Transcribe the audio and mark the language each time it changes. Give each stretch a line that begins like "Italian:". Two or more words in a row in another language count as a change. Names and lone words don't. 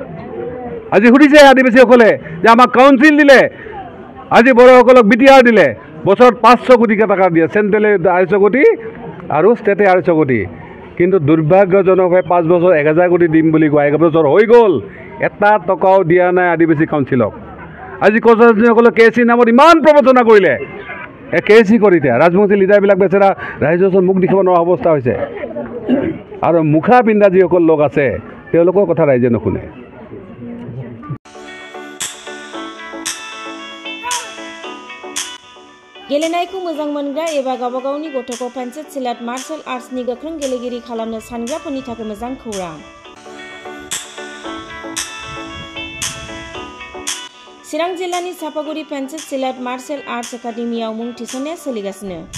Assamese: আজি সুধিছে আদিবাসীসকলে যে আমাক কাউন্সিল দিলে আজি বড়োসকলক BTR দিলে বছৰত 500 কোটি টকা দিয়ে চেণ্ট্ৰেলে 250 কোটি আৰু ষ্টেটে 250 কোটি কিন্তু দুৰ্ভাগ্যজনকভাৱে 5 বছৰ 1000 কোটি দিম বুলি কোৱা 1 বছৰ হৈ গ'ল এটা টকাও দিয়া নাই আদিবাসী কাউন্সিলক আজি কছাৰীসকলে KC নামত ইমান প্ৰবঞ্চনা কৰিলে KC কৰিতে ৰাজবংশী লিডাৰবিলাক বেচেৰা ৰাইজৰ ওচৰত মুখ দেখিব নোৱাৰা অৱস্থা হৈছে আৰু মুখা পিন্ধা যিসকল লোক আছে তেওঁলোকৰ কথা ৰাইজে নুশুনে
Bodo: गेलेनायखौ मोजां मोनग्रा एबा गावबा गावनि गथ'खौ पेन्सिल सिलाट मार्शल आर्ट्सनि गोख्रों गेलेगिरि खालामनो सानग्राफोरनि थाखाय मोजां खौरां चिरां जिल्लानि सापागुरि पेन्सिल सिलाट मार्शल आर्ट्स एकाडेमियाव मुं थिसननाया सोलिगासिनो